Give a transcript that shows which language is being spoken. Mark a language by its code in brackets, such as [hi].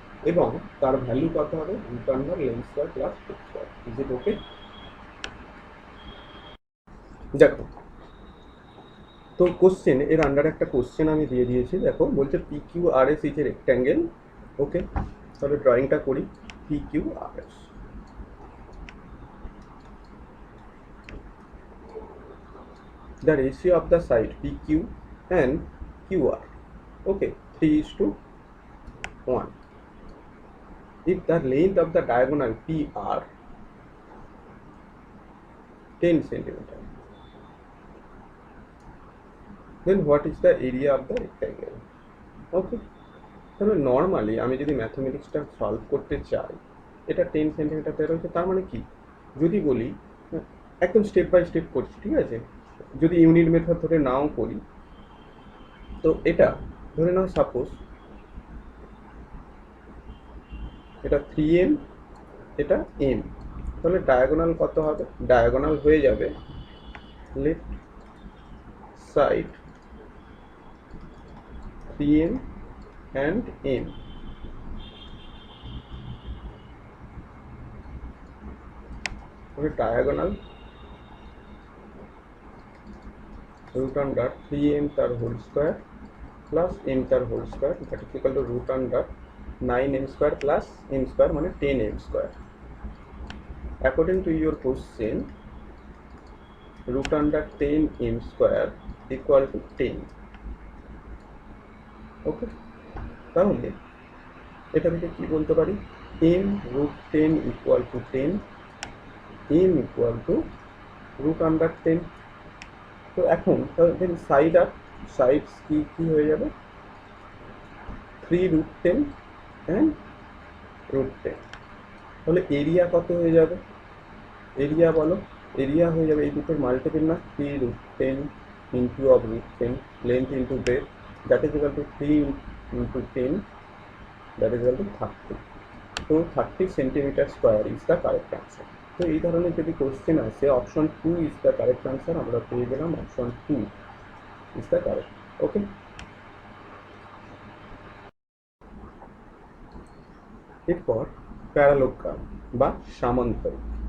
[bn] এবং তার ভ্যালু কত হবে root under length square plus root square. Is it ওকে? দেখো, তো কোশ্চেন এর আন্ডার একটা কোশ্চেন আমি দিয়ে দিয়েছি। দেখো বলছে P Q আর S is a rectangle. ওকে, তাহলে ড্রয়িংটা করি। P Q আর S, [en] the ratio of the side PQ and QR, okay, 3:1. If the length of the diagonal PR 10 centimeter, then what is the area of the rectangle? [bn] Okay, তাহলে normally আমি যদি ম্যাথমেটিক্সটা solve করতে চাই, এটা 10 centimetre দেওয়া রয়েছে, তার মানে কি যদি বলি একদম স্টেপ বাই স্টেপ করছি, ঠিক আছে, যদি ইউনিট মেথড ধরে নাও করি, তো এটা ধরে নাও সাপোজ এটা 3m, এটা m, তাহলে ডায়াগোনাল কত হবে? ডায়াগোনাল হয়ে যাবে left side 3m and m, তাহলে ডায়াগোনাল root under 3m তার হোল স্কোয়ার প্লাস m তার whole square, that is equal to root under 9m square plus m square মানে 10m square. [en] According to your question, root under 10m square equal to 10. [bn] ওকে, তাহলে এটা থেকে কি বলতে পারি? [en] m root 10 equal to 10, m equal to root under 10. [bn] তো এখন দেন side আর sides কি হয়ে যাবে? [en] 3 root 10 and root 10। [bn] তাহলে এরিয়া কত হয়ে যাবে? এরিয়া বলো, এরিয়া হয়ে যাবে এই দুটোর মাল্টিপল না, [en] 3 root 10 into of root 10, length into breadth, that is equal to 3 into 10, that is equal to 30. So 30 centimeter square is the correct answer. [bn] তো এই ধরনের যদি কোশ্চেন আসে, option 2 is the correct answer. আমরা পেয়ে গেলাম অপশন 2 ইজ দ্য কারেক্ট। ওকে, এরপর parallelogram বা সামান্তরিক।